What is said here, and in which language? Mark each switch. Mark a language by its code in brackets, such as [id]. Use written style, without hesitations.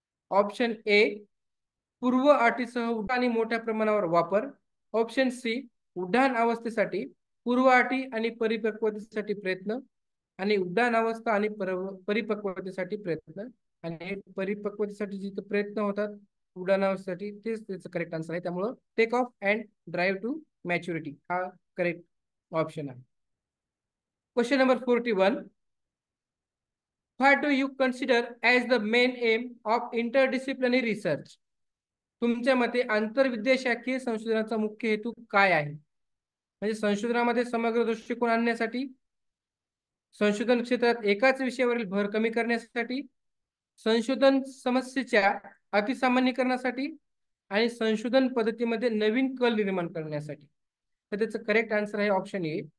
[mr] Option A पूर्व अटीसह उड्डाण आणि मोठ्या प्रमाणावर वापर, ऑप्शन सी उड्डाण अवस्थेसाठी पूर्व अटी आणि परिपक्वतेसाठी प्रयत्न आणि उड्डाण अवस्था आणि परिपक्वतेसाठी प्रयत्न. आणि परिपक्वतेसाठी जिथे प्रयत्न होतात उड्डाणासाठी तेच त्याचं करेक्ट आन्सर आहे. त्यामुळं [en] take off and drive to maturity [mr] हा करेक्ट ऑप्शन आहे. [en] Question number 41. What do you consider as the main aim of interdisciplinary research? [mr] तुमच्या मते आंतरविद्याशाखीय संशोधनाचा मुख्य हेतू काय आहे? म्हणजे संशोधनामध्ये समग्र दृष्टिकोन आणण्यासाठी, संशोधन क्षेत्रात एकाच विषयावरील भर कमी करण्यासाठी, संशोधन समस्येच्या अतिसामान्यीकरणासाठी आणि संशोधन पद्धतीमध्ये नवीन कल निर्माण करण्यासाठी. तर त्याचं करेक्ट आन्सर आहे ऑप्शन ए